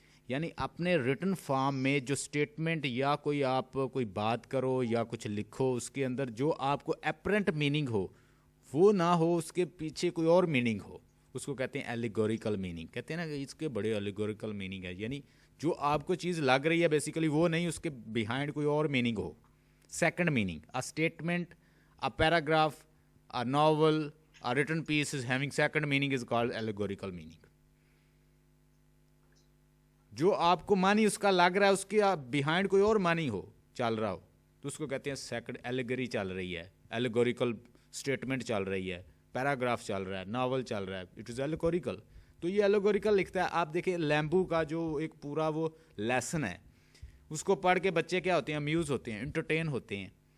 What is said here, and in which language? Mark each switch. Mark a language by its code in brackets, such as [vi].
[ur] یعنی اپنے written form میں جو اسٹیٹمنٹ یا آپ کوئی بات کرو یا کچھ لکھو, اس کے اندر جو آپ کو اپرنٹ میننگ ہو وہ نہ ہو, اس کے پیچھے کوئی اور میننگ ہو, اس کو کہتے ہیں ایلیگوریکل میننگ. کہتے ہیں نا کہ اس کے بڑے ایلیگوریکل میننگ ہے, یعنی جو آپ کو چیز لگ رہی ہے بیسیکلی وہ نہیں, اس کے بیہائنڈ کوئی اور meaning ہو. [en] Second meaning, a statement, a paragraph, a novel, a written piece is having second meaning is called allegorical meaning. [ur] جو آپ کو مانی اس کا لگ رہا ہے, اس کے بیہائنڈ کوئی اور مانی ہو, چل رہا ہو, تو اس کو کہتے ہیں سیکنڈ. ایلیگری چل رہی ہے, ایلیگوریکل اسٹیٹمنٹ چل رہی ہے, پیراگراف چل رہا ہے, ناول چل رہا ہے, [en] It is allegorical. [ur] تو یہ ایلیگوریکل لکھتا ہے. آپ دیکھیں لیمبو کا جو ایک پورا وہ لیسن ہے, اس کو پڑھ کے بچے کیا ہوتے ہیں, امیوز ہوتے ہیں, انٹرٹین ہوتے ہیں.